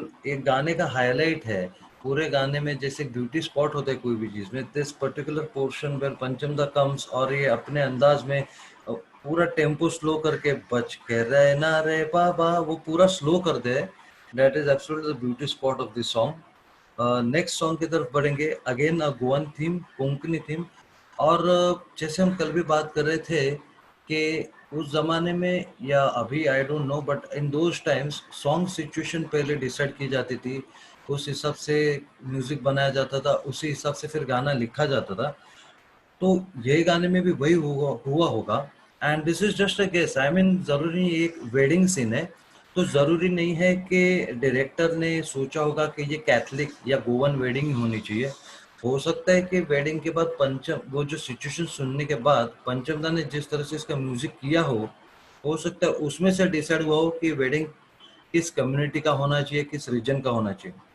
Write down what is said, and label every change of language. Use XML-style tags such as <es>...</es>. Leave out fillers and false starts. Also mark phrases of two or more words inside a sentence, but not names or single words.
<hi>एक गाने का हाईलाइट है पूरे गाने में, जैसे</hi> <en>beauty spot</en> <hi>होता है कोई भी चीज में,</hi> <en>this particular portion where Pancham da comes,</en> <hi>और ये अपने अंदाज में पूरा</hi> <en>tempo slow</en> <hi>करके बच के रहना रे बाबा, वो पूरा स्लो कर दे।</hi> <en>That is absolutely the beauty spot of this song. next song</en> <hi>की तरफ बढ़ेंगे।</hi> <en>Again a Goan theme, Konkani theme.</en> <hi>और जैसे हम कल भी बात कर रहे थे कि उस जमाने में या अभी</hi> <en>I don't know, but in those times song situation</en> <hi>पहले डिसाइड की जाती थी, उस हिसाब से म्यूजिक बनाया जाता था, उसी हिसाब से फिर गाना लिखा जाता था। तो ये गाने में भी वही हुआ होगा।</hi> <en>And this is just a guess, I mean</en> <hi>जरूरी एक</hi> <en>wedding scene</en> <hi>है, तो जरूरी नहीं है कि डायरेक्टर ने सोचा होगा कि ये कैथलिक या</hi> <en>Goan wedding</en> <hi>होनी चाहिए। हो सकता है कि वेडिंग के बाद पंचम, वो जो सिचुएशन सुनने के बाद पंचम दा ने जिस तरह से इसका म्यूजिक किया हो सकता है उसमें से डिसाइड हुआ हो कि वेडिंग किस कम्युनिटी का होना चाहिए, किस रीजन का होना चाहिए।</hi>